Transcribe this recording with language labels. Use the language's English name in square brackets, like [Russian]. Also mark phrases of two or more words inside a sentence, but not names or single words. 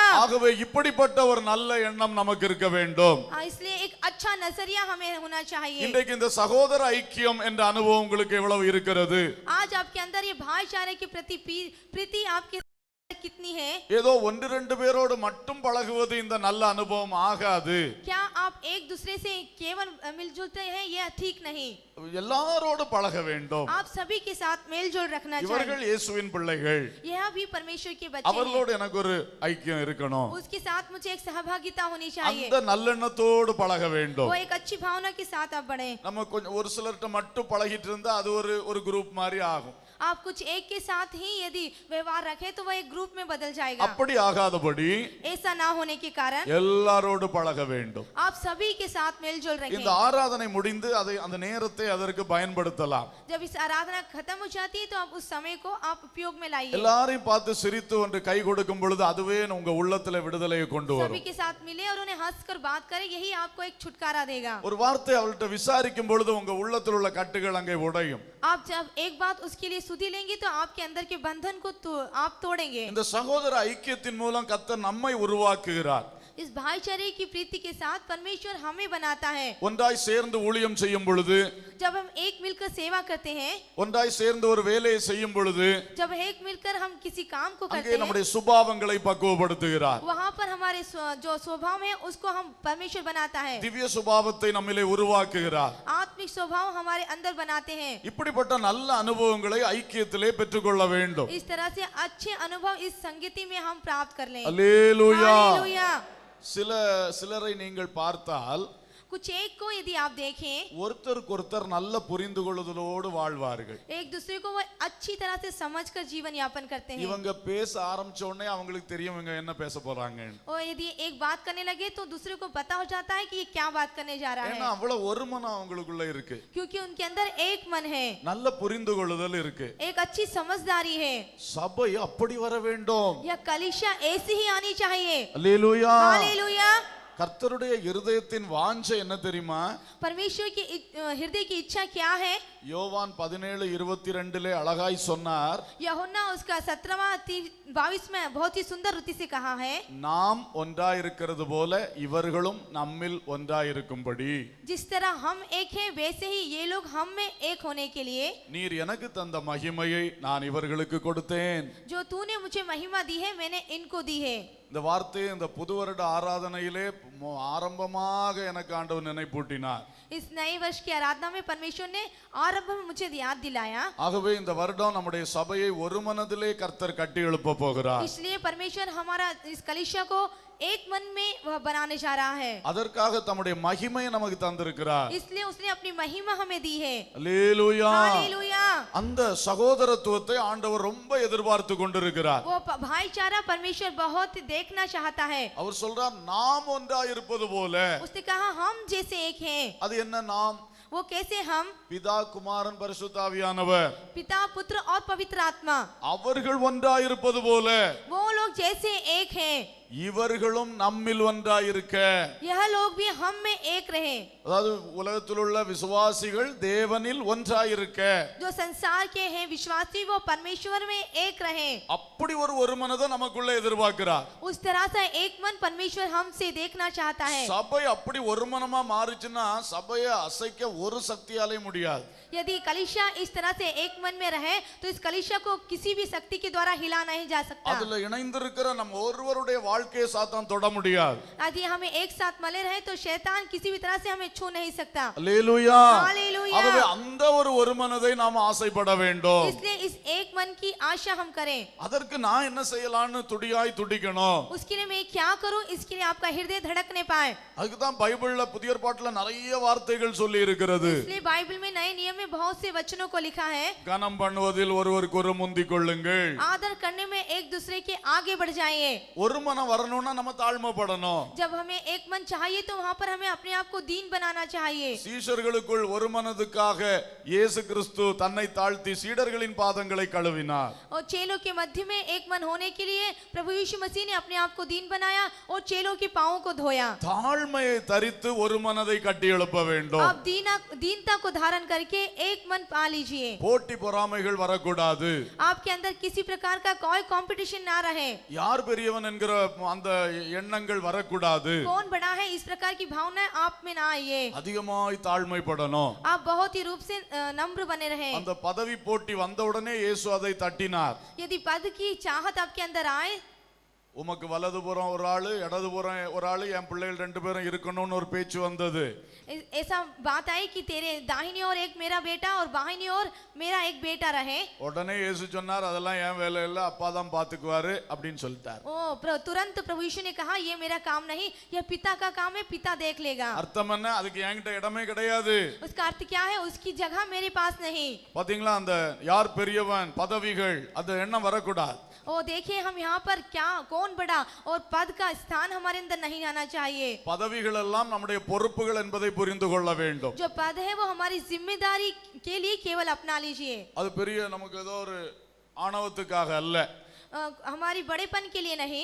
[Tamil] ஆகவே இப்படிப்பட்ட ஒரு நல்ல எண்ணம் நமக்கு இருக்க வேண்டும். [Hindi] इसलिए एक अच्छा नजरिया हमें होना चाहिए। [Tamil] இன்றைக்கு இந்த சகோதர ஐக்கியம் என்ற அனுபவம் உங்களுக்கு எவ்வளவு இருக்கிறது? [Hindi] आज आपके अंदर ये भाईचारे के प्रति प्रीति आपके कितनी है? [Tamil] ஏதோ ஒன்று ரெண்டு பேரோடு மட்டும் பழகுவது இந்த நல்ல அனுபவம் ஆகாது. [Hindi] क्या आप एक दूसरे से केवल मिलजुलते हैं? यह ठीक नहीं। [Tamil] எல்லாரோடு பழக வேண்டும். [Hindi] आप सभी के साथ मेलजोल रखना [Tamil] இவர்கள் [Hindi] चाहिए। [Tamil] இயேசுவின் பிள்ளைகள். [Hindi] यह भी परमेश्वर के बच्चे हैं। [Tamil] அவர்களோடு எனக்கு ஒரு ஐக்கியம் இருக்கணும். [Hindi] उसके साथ मुझे एक सहभागिता होनी चाहिए। [Tamil] அந்த நல்லெண்ணத்தோடு பழக வேண்டும். [Hindi] वो एक अच्छी भावना के साथ आप बढ़े। [Tamil] நம்ம கொஞ்சம் ஒரு சிலர்கிட்ட மட்டும் பழகிட்டு இருந்தா அது ஒரு குரூப் மாதிரி ஆகும். [Hindi] आप कुछ एक के साथ ही यदि व्यवहार रखें तो वह एक ग्रुप में बदल जाएगा। [Tamil] அப்படி ஆகாதபடி [Hindi] ऐसा ना होने के कारण [Tamil] எல்லாரோடு பழக வேண்டும். [Hindi] आप सभी के साथ मेलजोल [Tamil] இந்த [Hindi] रखें। [Tamil] ஆராதனை முடிந்து அதை அந்த நேரத்தை அதற்கு பயன்படுத்தலாம். [Hindi] जब इस आराधना खत्म हो जाती है तो आप उस समय को आप उपयोग में लाइए। [Tamil] எல்லாரையும் பார்த்து சிரித்து ஒன்று கை கொடுக்கும் பொழுது அதுவே உங்க உள்ளத்துல விடுதலையை கொண்டு [Hindi] सभी [Tamil] வரும். [Hindi] के साथ मिले और उन्हें हंसकर बात करें, यही आपको एक छुटकारा देगा। [Tamil] ஒரு வார்த்தை அவள்கிட்ட விசாரிக்கும் பொழுது உங்க உள்ளத்தில் உள்ள கட்டுகள் அங்கே உடையும். [Hindi] आप जब एक बात उसके लिए सुधी लेंगे तो आपके अंदर के बंधन को आप तोड़ेंगे। [Tamil] இந்த சகோதர ஐக்கியத்தின் மூலம் கர்த்தர் நம்மை உருவாக்குகிறார். [Hindi] इस भाईचारे की प्रीति के साथ परमेश्वर हमें बनाता है। [Tamil] ஒன்றாய் சேர்ந்து ஊழியம் செய்யும் பொழுது, [Hindi] जब हम एक मिलकर सेवा करते हैं, [Tamil] ஒன்றாய் சேர்ந்து ஒரு வேலையை செய்யும் பொழுது [Hindi] जब एक मिलकर हम किसी काम को [Tamil] அங்கே [Hindi] करते हैं, [Tamil] நம்முடைய சுபாவங்களை பக்குவப்படுத்துகிறார். [Hindi] वहाँ पर हमारे जो स्वभाव है उसको हम परमेश्वर बनाता है। [Tamil] திவ்ய சுபாவத்தை நம்மிலே உருவாக்குகிறார். [Hindi] आत्मिक स्वभाव हमारे अंदर बनाते हैं। [Tamil] இப்படிப்பட்ட நல்ல அனுபவங்களை ஐக்கியத்திலே பெற்றுக்கொள்ள வேண்டும். [Hindi] इस तरह से अच्छे अनुभव इस संगति में हम प्राप्त कर लें। [Tamil] அல்லேலூயா. [Hindi] हालेलूया। [Tamil] சிலரை நீங்கள் பார்த்தால் [Hindi] कुछ एक को यदि आप देखें, [Tamil] ஒருத்தருக்கொருத்தர் நல்ல புரிந்து கொள்ளுதலோடு வாழ்வார்கள். [Hindi] एक दूसरे को वो अच्छी तरह से समझकर जीवन यापन करते हैं। [Tamil] இவங்க பேச ஆரம்பிச்ச உடனே அவங்களுக்கு தெரியும் இவங்க என்ன பேச போறாங்க. [Hindi] और यदि एक बात करने लगे तो दूसरे को पता हो जाता है कि ये क्या बात करने जा रहा [Tamil] ஏன்னா [Hindi] है, [Tamil] அவ்வளவு ஒரு மனம் அவங்களுக்குள்ள இருக்கு. [Hindi] क्योंकि उनके अंदर एक मन है, [Tamil] நல்ல புரிந்து கொள்ளுதல் இருக்கு. [Hindi] एक अच्छी समझदारी है। [Tamil] சபை அப்படி வர வேண்டும். [Hindi] यह कलीसिया ऐसी ही आनी चाहिए। [Tamil] அல்லேலூயா. [Hindi] हालेलूया। [Tamil] கர்த்தருடைய இருதயத்தின் வாஞ்சை என்ன தெரியுமா? [Hindi] परमेश्वर की हृदय की इच्छा क्या है? [Tamil] யோவான் 17:22 அழகாய் சொன்னார், [Hindi] यूहन्ना उसका 17-22 में बहुत ही सुंदर रीति से कहा है, [Tamil] நாம் ஒன்றாயிருக்கிறது போல இவர்களும் நம்மில் ஒன்றாயிருக்கும்படி [Hindi] जिस तरह हम एक हैं वैसे ही ये लोग हम में एक होने के लिए [Tamil] நீர் எனக்கு தந்த மகிமையை நான் இவர்களுக்கு கொடுத்தேன். [Hindi] जो तूने मुझे महिमा दी है मैंने इनको दी है। [Tamil] இந்த வார்த்தையை இந்த புது வருட ஆராதனையிலே ஆரம்பமாக எனக்கு ஆண்டவர் நினைப்பூட்டினார். [Hindi] इस नए वर्ष की आराधना में परमेश्वर ने आरंभ में मुझे याद दिलाया। [Tamil] ஆகவே இந்த வருடம் நம்முடைய சபையை ஒரு மனதிலே கர்த்தர் கட்டி எழுப்ப போகிறார். [Hindi] इसलिए परमेश्वर हमारा इस कलीसिया को एक मन में वह बनाने जा रहा है, [Tamil] அதற்காக தம்முடைய மகிமையை நமக்கு தந்திருக்கிறார். [Hindi] इसलिए उसने अपनी महिमा हमें दी है। [Tamil] அல்லேலூயா. [Hindi] हालेलुया। [Tamil] அந்த சகோதரத்துவத்தை ஆண்டவர் ரொம்ப எதிர்பார்த்து கொண்டிருக்கிறார். [Hindi] वो भाईचारा परमेश्वर बहुत देखना चाहता है। [Tamil] அவர் சொல்றார், நாம் ஒன்றா இருப்பது போல. [Hindi] उसने कहा हम जैसे एक हैं। [Tamil] அது என்ன நாம்? [Hindi] वो कैसे हम? [Tamil] பிதா, குமாரன், பரிசுத்த ஆவியானவர் [Hindi] पिता, पुत्र और पवित्र आत्मा, [Tamil] அவர்கள் ஒன்றா இருப்பது போல [Hindi] वो लोग जैसे एक हैं, [Tamil] இவர்களும் நம்மில் ஒன்றா இருக்க. [Hindi] यह लोग भी हम में एक रहे। [Tamil] அதாவது உலகத்தில் உள்ள விசுவாசிகள் தேவனில் ஒன்றா இருக்க. [Hindi] जो संसार के हैं विश्वासी वो परमेश्वर में एक रहे। [Tamil] அப்படி ஒரு மனதை நமக்குள்ள எதிர்பார்க்கிறார். [Hindi] उस तरह से एक मन परमेश्वर हमसे देखना चाहता है। [Tamil] சபை அப்படி ஒரு மனமா மாறுச்சுன்னா சபையை அசைக்க ஒரு சக்தியாலே முடியாது. [Hindi] यदि कलीसिया इस तरह से एक मन में रहे तो इस कलीसिया को किसी भी शक्ति के द्वारा हिला नहीं जा सकता। [Tamil] அதுல இணைந்திருக்கிற நம்ம ஒருவருடைய வாழ்க்கையை சாத்தான் தொட முடியாது. [Hindi] यदि हमें एक साथ मले रहे तो शैतान किसी भी तरह से हमें छू नहीं सकता। [Tamil] அல்லேலூயா. [Hindi] हालेलुया। [Tamil] ஆகவே அந்த ஒரு மனதை நாம் ஆசைப்பட வேண்டும். [Hindi] इसलिए इस एक मन की आशा हम करें। [Tamil] அதற்கு நான் என்ன செய்யலாம்னு துடியாய் துடிக்கணும். [Hindi] उसके लिए मैं क्या करूं, इसके लिए आपका हृदय धड़कने पाए। [Tamil] அதுக்கு தான் பைபிள்ல புதிய ஏற்பாட்டுல நிறைய வார்த்தைகள் சொல்லி இருக்கிறது. [Hindi] इसलिए बाइबल में नए नियम में बहुत से वचनों को लिखा है। [Tamil] கனம் பண்ணுவதில் ஒருவருக்கு முந்திக் கொள்ளுங்கள். [Hindi] आदर करने में एक दूसरे के आगे बढ़ जाइए। [Tamil] ஒரு மனம் வரணும்னா நம்ம தாழ்மைப்படணும். [Hindi] जब हमें एक मन चाहिए तो वहां पर हमें अपने आप को दीन बनाना चाहिए। [Tamil] சீஷர்களுக்குள் ஒரு மனதுக்காக இயேசு கிறிஸ்து தன்னை தாழ்த்தி சீடர்களின் பாதங்களை கழுவினார். [Hindi] और चेलों के मध्य में एक मन होने के लिए प्रभु यीशु मसीह ने अपने आप को दीन बनाया और चेलों के पांवों को धोया। [Tamil] தாழ்மையை தரித்து ஒரு மனதை கட்டி எழுப்ப வேண்டும். [Hindi] आप दीनता को धारण करके एक मन पा लीजिए। [Tamil] போட்டி பொறாமைகள் வரக்கூடாது. [Hindi] आपके अंदर किसी प्रकार का कोई कंपटीशन ना रहे। [Tamil] யார் பெரியவன் என்கிற அந்த எண்ணங்கள் வரக்கூடாது. [Hindi] कौन बड़ा है इस प्रकार की भावनाएं आप में ना आइए। [Tamil] அதிகமாய் தாழ்மைப்படணும். [Hindi] आप बहुत ही रूप से नम्र बने रहे। [Tamil] அந்த பதவி போட்டி வந்த உடனே இயேசு அதை தட்டினார். [Hindi] यदि पद की चाहत आपके अंदर आए, [Tamil] உமக்கு வலதுபுறம் ஒரு ஆளு, இடதுபுறம் ஒரு ஆளு, என் பிள்ளைகள் 2 பேரும் இருக்கணும்னு ஒரு பேச்சு வந்தது. [Hindi] ऐसा बात आई कि तेरे दाहिनी ओर एक मेरा बेटा और बाहिनी ओर मेरा एक बेटा रहे। [Tamil] உடனே இயேசு சொன்னார், அதெல்லாம் என் வேலை இல்ல, அப்பா தான் பாத்துக்குவாரு அப்படின்னு சொல்லிட்டார். [Hindi] तुरंत प्रभु यीशु ने कहा ये मेरा काम नहीं, यह पिता का काम है, पिता देख लेगा। [Tamil] அர்த்தம் என்ன? அதுக்கு என்கிட்ட இடமே கிடையாது. [Hindi] उसका अर्थ क्या है? उसकी जगह मेरे पास नहीं। [Tamil] பாத்தீங்களா, அந்த யார் பெரியவன், பதவிகள், அந்த எண்ணம் வரக்கூடாது. [Hindi] ओ देखिए, हम यहाँ पर क्या कौन बड़ा और पद का स्थान हमारे अंदर नहीं आना चाहिए। [Tamil] பதவிகள் எல்லாம் நம்முடைய பொறுப்புகள் என்பதை புரிந்து கொள்ள வேண்டும். [Hindi] जो पद है वो हमारी जिम्मेदारी के लिए केवल अपना लीजिए। [Tamil] அது பெரிய நமக்கு ஏதோ ஒரு ஆணவத்துக்காக அல்ல, [Hindi] हमारी बड़ेपन के लिए नहीं,